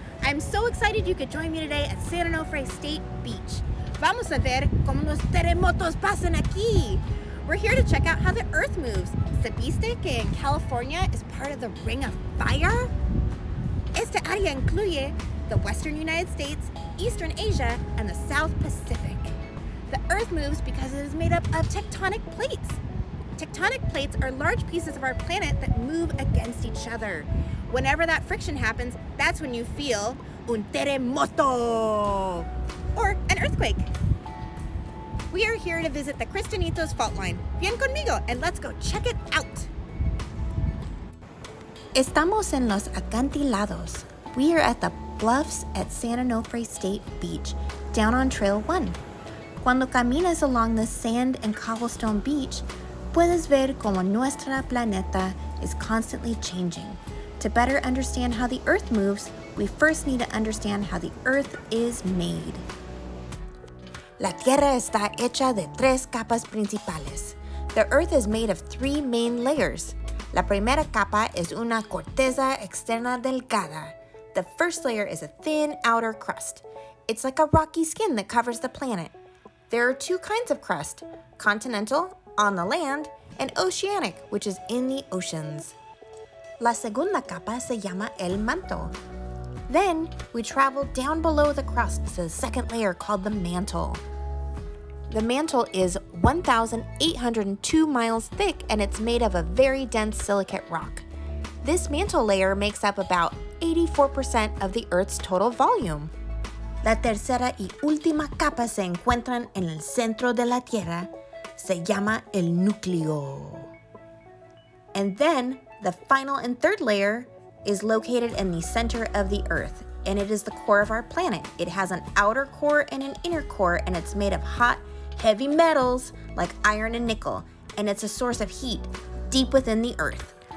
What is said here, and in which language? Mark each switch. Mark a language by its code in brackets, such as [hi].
[en] I'm so excited you could join me today at San Onofre State Beach. [es] Vamos a ver cómo los terremotos pasan aquí. [en] We're here to check out how the earth moves. [es] ¿Supiste que en [en] California is part of the Ring of Fire? [es] Esta área incluye [en] the western United States, eastern Asia, and the South Pacific. The earth moves because it is made up of tectonic plates. Tectonic plates are large pieces of our planet that move against each other. Whenever that friction happens, that's when you feel [es] un terremoto, [en] or an earthquake. We are here to visit the Cristinanitos fault line. [es] Ven conmigo [en] and let's go check it out. [es] Estamos en los acantilados. [en] We are at the bluffs at San Onofre State Beach, down on Trail 1. [es] Cuando caminas [en] along the sand and cobblestone beach, [es] puedes ver como nuestra planeta [en] is constantly changing. To better understand how the Earth moves, we first need to understand how the Earth is made. [es] La Tierra está hecha de tres capas principales. [en] The Earth is made of three main layers. [es] La primera capa es una corteza externa delgada. [en] The first layer is a thin outer crust. It's like a rocky skin that covers the planet. There are two kinds of crust, continental, on the land, and oceanic, which is in the oceans. [es] La segunda capa se llama el manto. [en] Then we travel down below the crust to the second layer called the mantle. The mantle is 1,802 miles thick and it's made of a very dense silicate rock. This mantle layer makes up about 84% of the Earth's total volume. [es] La tercera y última capa se encuentran en el centro de la Tierra. Se llama el núcleo. [en] And then the final and third layer is located in the center of the Earth, and it is the core of our planet. It has an outer core and an inner core, and it's made of hot, heavy metals like iron and nickel, and it's a source of heat deep within the Earth.